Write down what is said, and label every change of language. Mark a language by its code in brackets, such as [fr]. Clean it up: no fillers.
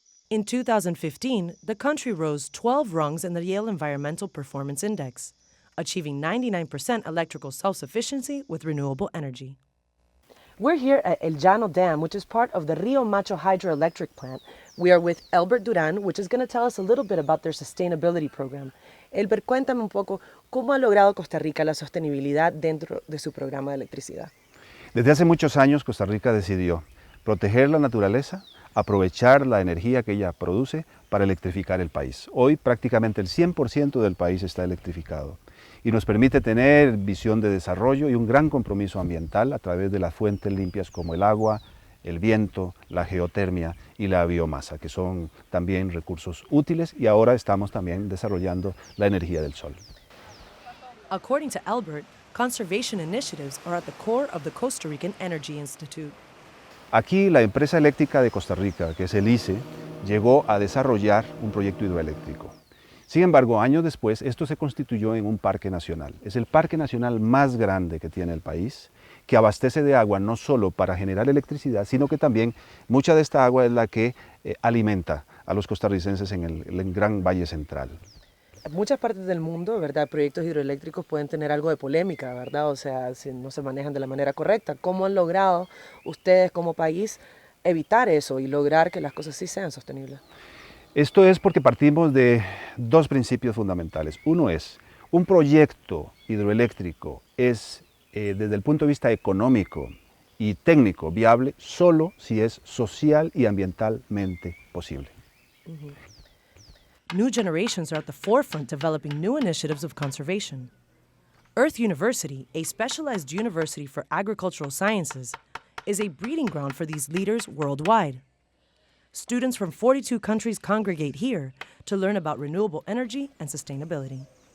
[en] In 2015, the country rose 12 rungs in the Yale Environmental Performance Index, achieving 99% electrical self-sufficiency with renewable energy. We're here at El Llano Dam, which is part of the Rio Macho hydroelectric plant. We are with Elbert Duran, which is going to tell us a little bit about their sustainability program. [es] Elbert, cuéntame un poco cómo ha logrado Costa Rica la sostenibilidad dentro de su programa de electricidad. Desde hace muchos años Costa Rica decidió proteger la naturaleza, aprovechar la energía que ella produce para electrificar el país. Hoy prácticamente el 100% del país está electrificado y nos permite tener visión de desarrollo y un gran compromiso ambiental a través de las fuentes limpias como el agua, el viento, la geotermia y la biomasa, que son también recursos útiles, y ahora estamos también desarrollando la energía del sol. [en] According to Albert, conservation initiatives are at the core of the Costa Rican Energy Institute. [es] Aquí la empresa eléctrica de Costa Rica, que es el ICE, llegó a desarrollar un proyecto hidroeléctrico. Sin embargo, años después, esto se constituyó en un parque nacional. Es el parque nacional más grande que tiene el país, que abastece de agua no solo para generar electricidad, sino que también mucha de esta agua es la que alimenta a los costarricenses en el Gran Valle Central. En muchas partes del mundo, ¿verdad?, proyectos hidroeléctricos pueden tener algo de polémica, ¿verdad? O sea, si no se manejan de la manera correcta. ¿Cómo han logrado ustedes como país evitar eso y lograr que las cosas sí sean sostenibles? Esto es porque partimos de dos principios fundamentales. Uno es, un proyecto hidroeléctrico es, desde el punto de vista económico y técnico, viable solo si es social y ambientalmente posible. [en] New generations are at the forefront developing new initiatives of conservation. Earth University, a specialized university for agricultural sciences, is a breeding ground for these leaders worldwide. Students from 42 countries congregate here to learn about renewable energy and sustainability.